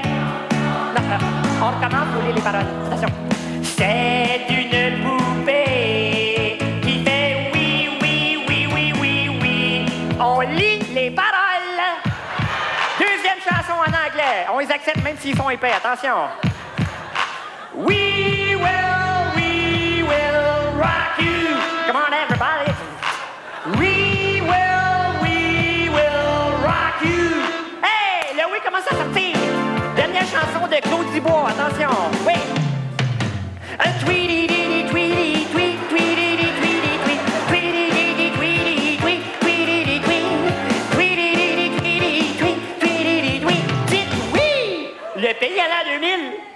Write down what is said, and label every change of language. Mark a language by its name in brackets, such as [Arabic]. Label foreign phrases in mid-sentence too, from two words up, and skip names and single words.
[French] Non, on recommence pour lire les paroles. Attention. C'est une poupée qui fait oui, oui, oui, oui, oui, oui. On lit les paroles. Deuxième chanson en anglais. On les accepte même s'ils sont épais. Attention. [English] We will rock you. Come on, everybody. We will rock you. [French] Hey, le oui commence à sortir. Dernière chanson de Claude Dubois, attention. Oui. Un tweety tweety tweet tweety tweety tweet tweety tweety tweet tweety tweet tweety tweety tweet tweety tweet. Dites oui. Le pays à l'an 2000.